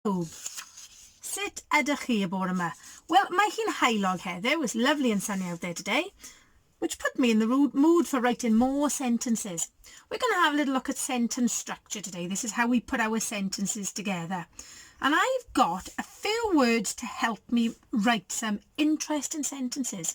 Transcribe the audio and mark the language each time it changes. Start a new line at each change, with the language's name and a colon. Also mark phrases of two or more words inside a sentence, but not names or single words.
Welsh: Sut ydych chi y bore yma? Well, mae hi'n haelog heddiw.
English: It was lovely and sunny out there today, which put me in the mood for writing more sentences. We're going to have a little look at sentence structure today. This is how we put our sentences together. And I've got a few words to help me write some interesting sentences.